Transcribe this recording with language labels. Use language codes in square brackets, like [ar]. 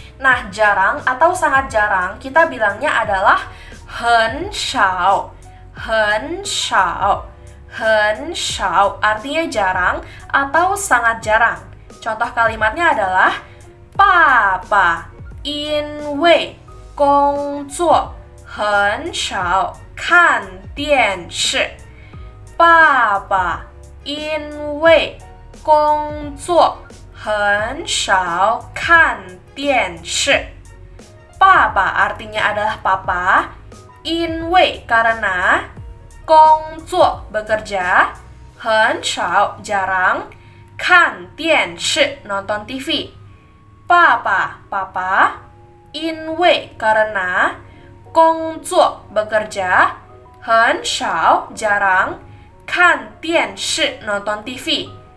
[id] Nah, jarang atau sangat jarang kita bilangnya adalah hen shao. Hen shao. Hen shao artinya jarang atau sangat jarang. Contoh kalimatnya adalah [zh] Papa因为工作很少看电视。爸爸因为工作很少看电视。 [id] 爸爸artinya adalah papa, 因为 karena, 工作 bekerja, 很少 jarang, 看电视 nonton TV. Papa papa, 因为 karena, 工作 bekerja, 很少 jarang, 看电视 nonton TV.